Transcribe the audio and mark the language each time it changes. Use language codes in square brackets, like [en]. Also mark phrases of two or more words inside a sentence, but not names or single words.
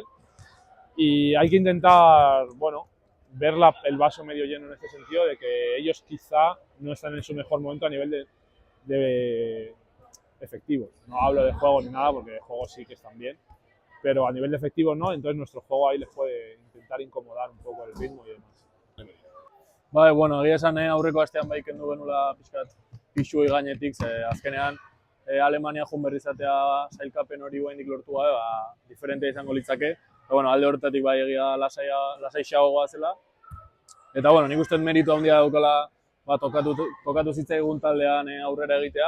[es] Y hay que intentar, bueno, ver el vaso medio lleno en este sentido, de que ellos quizá no están en su mejor momento a nivel de efectivos. No hablo de juego ni nada, porque de juego sí que están bien, pero a nivel de efectivos no, entonces nuestro juego ahí les puede intentar incomodar un poco el ritmo y demás. [eu] Bai, bueno, egia esan aurreko astean bai kendu genuela pixkat pixuei gainetik, azkenean Alemania joan berri izatea sailkapen hori oraindik lortu gabe, diferentea izango litzake. Eta bueno, alde horretatik bai egia lasaixagoa zela. Eta bueno, nik uste dut meritu handia daukala tokatu zitzaigun taldean aurrera egitea.